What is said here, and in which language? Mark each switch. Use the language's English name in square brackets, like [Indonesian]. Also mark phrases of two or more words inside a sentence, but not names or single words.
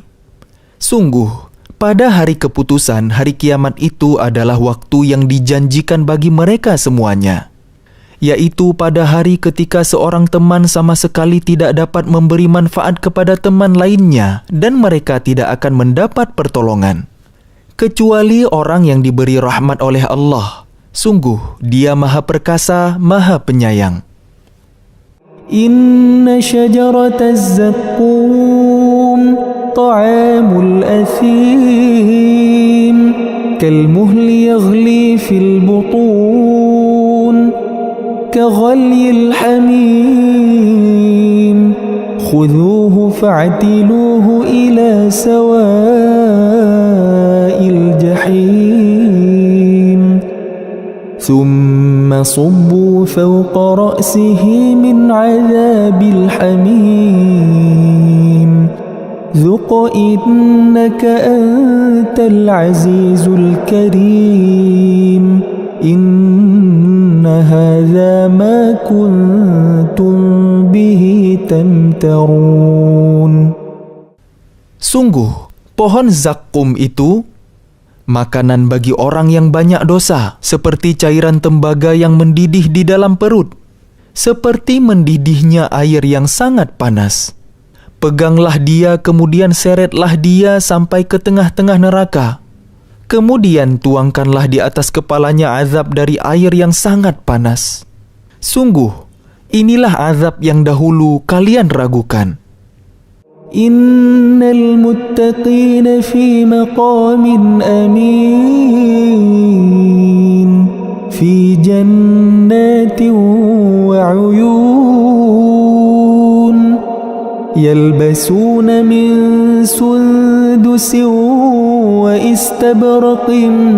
[Indonesian] Sungguh, pada hari keputusan, hari kiamat itu adalah waktu yang dijanjikan bagi mereka semuanya, yaitu pada hari ketika seorang teman sama sekali tidak dapat memberi manfaat kepada teman lainnya dan mereka tidak akan mendapat pertolongan, kecuali orang yang diberi rahmat oleh Allah. Sungguh, Dia Maha Perkasa, Maha Penyayang. [Arabic] إن شجرت الزقوم طعام الأثيم كالمهل يغلي في البطون كغلي الحميم خذوه فاعتلوه إلى سواء الجحيم ثم صبوا فوق رأسه من عذاب الحميم ذق إنك أنت العزيز الكريم إن هذا ما كنتم به تمترون. [Indonesian] Sungguh, pohon zakkum itu makanan bagi orang yang banyak dosa, seperti cairan tembaga yang mendidih di dalam perut, seperti mendidihnya air yang sangat panas. Peganglah dia, kemudian seretlah dia sampai ke tengah-tengah neraka. Kemudian tuangkanlah di atas kepalanya azab dari air yang sangat panas. Sungguh, inilah azab yang dahulu kalian ragukan. [Arabic] إن المتقين في مقام أمين في جنات وعيون يلبسون من سندس وإستبرق